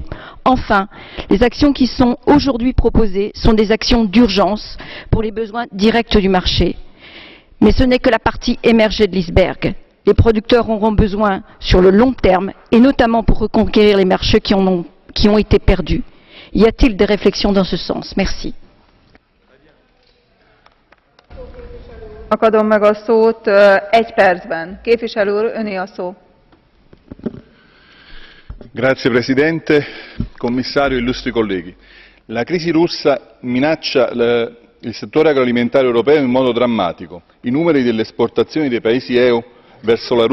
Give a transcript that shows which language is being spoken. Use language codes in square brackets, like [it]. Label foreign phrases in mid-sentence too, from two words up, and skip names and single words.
[fr] Enfin, les actions qui sont aujourd'hui proposées sont des actions d'urgence pour les besoins directs du marché. Mais ce n'est que la partie émergée de l'iceberg. Les producteurs auront besoin sur le long terme, et notamment pour reconquérir les marchés qui ont été perdus. Y a-t-il des réflexions dans ce sens? Merci. [hu] Adom meg a szót 1 percben. Képviselő úr, öné a szó. [it] Grazie Presidente, Commissario, illustri colleghi. La crisi russa minaccia il settore agroalimentare europeo in modo drammatico. I numeri delle esportazioni dei paesi EU verso la Russia